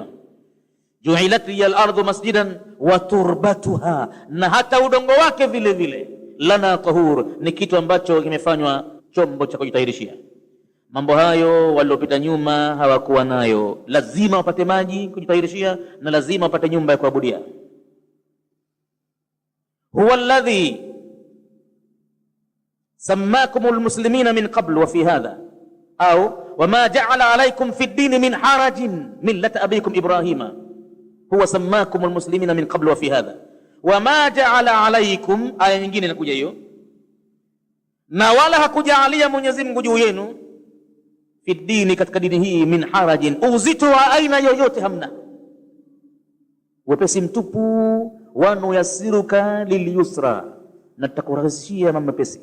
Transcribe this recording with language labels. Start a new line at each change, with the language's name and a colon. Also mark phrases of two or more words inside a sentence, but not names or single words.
Arabic: جعلت لي الأرض مسجدا وتربتها,
Swahili: na hata udongo wake vile vile
Arabic: لنا طهور,
Swahili: ni kitu ambacho kimefanywa chombo cha kujitahirishia. Mambo hayo waliopita nyuma hawakuwa nayo. Lazima wapate maji kujitahirishia na lazima wapate nyumba ya kuabudia.
Arabic: هو الذي سماكم المسلمين من قبل وفي هذا أو وما جعل عليكم في الدين من حرج ملة أبيكم إبراهيم. هو سماكم المسلمين من قبل وفي هذا وما جعل عليكم,
Swahili: aya nyingine inakuja hiyo, na wala hakujaalia Mwenyezi Mungu juu yenu
Arabic: في دين,
Swahili: katika dini hii,
Arabic: من حرج,
Swahili: uzito wa aina yoyote hamna, wepesi mtupu.
Arabic: ونيسرك لليسرى,
Swahili: na tutakurahisishia mambo mepesi.